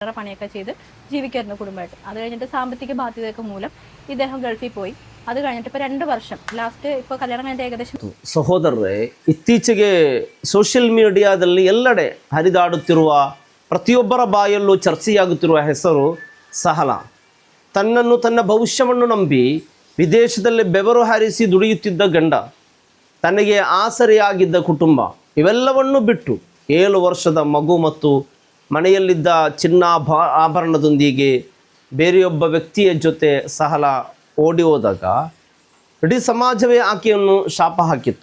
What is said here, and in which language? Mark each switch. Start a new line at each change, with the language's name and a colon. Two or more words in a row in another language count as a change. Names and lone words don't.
Malayalam: പണിയൊക്കെ ചെയ്ത് ജീവിക്കായിരുന്നു കുടുംബമായിട്ട്. അത് കഴിഞ്ഞിട്ട് സാമ്പത്തിക ബാധ്യതയൊക്കെ മൂലം ഇദ്ദേഹം ഗൾഫിൽ പോയി. അത് കഴിഞ്ഞിട്ട് ഇപ്പോൾ 2 വർഷം ലാസ്റ്റ് ഇപ്പോൾ കല്യാണം കഴിഞ്ഞ ഏകദേശം.
Kannada: ಸಹೋದರರೇ, ಇತ್ತೀಚೆಗೆ
English: social media
Kannada: ಎಲ್ಲೆಡೆ ಹರಿದಾಡುತ್ತಿರುವ ಪ್ರತಿಯೊಬ್ಬರ ಬಾಯಲ್ಲೂ ಚರ್ಚೆಯಾಗುತ್ತಿರುವ ಹೆಸರು ಸಹಲಾ. ತನ್ನನ್ನು ತನ್ನ ಭವಿಷ್ಯವನ್ನು ನಂಬಿ ವಿದೇಶದಲ್ಲಿ ಬೆವರು ಹಾರಿಸಿ ದುಡಿಯುತ್ತಿದ್ದ ಗಂಡ, ತನಗೆ ಆಸರೆಯಾಗಿದ್ದ ಕುಟುಂಬ ಇವೆಲ್ಲವನ್ನೂ ಬಿಟ್ಟು 7 ವರ್ಷದ ಮಗು ಮತ್ತು ಮನೆಯಲ್ಲಿದ್ದ ಆಭರಣದೊಂದಿಗೆ ಬೇರೆಯೊಬ್ಬ ವ್ಯಕ್ತಿಯ ಜೊತೆ ಸಹಲಾ ಓಡಿ ಹೋದಾಗ ಇಡೀ ಸಮಾಜವೇ ಆಕೆಯನ್ನು ಶಾಪ ಹಾಕಿತ್ತು.